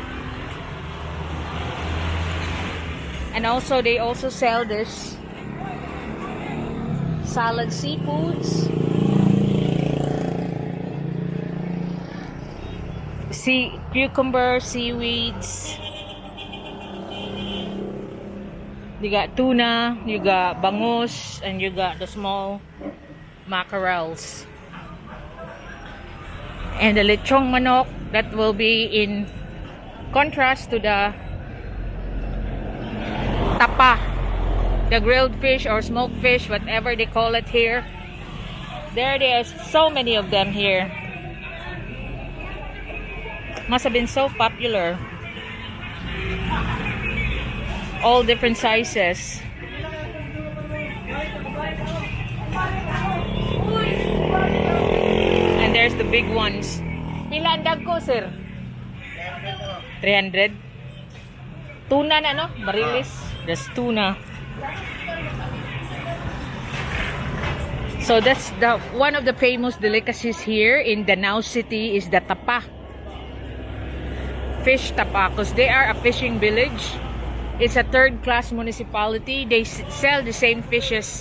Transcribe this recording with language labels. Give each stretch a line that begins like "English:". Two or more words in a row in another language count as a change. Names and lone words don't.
English: And also, they also sell this salad seafoods, cucumber, seaweeds. You got tuna, you got bangus, and you got the small mackerels. And the
Filipino: lechong manok,
English: that will be in contrast to the tapa, the grilled fish or smoked fish, whatever they call it here. There's so many of them here. Must have been so popular. All different sizes. And there's the big ones.
Hiligaynon: Pila ang dagko, sir? 300. Tuna na, no? Barilis.
English: There's tuna. So that's one of the famous delicacies here in Danao City is the tapa. Fish tapa, because they are a fishing village. It's a third-class municipality. They sell the same fishes.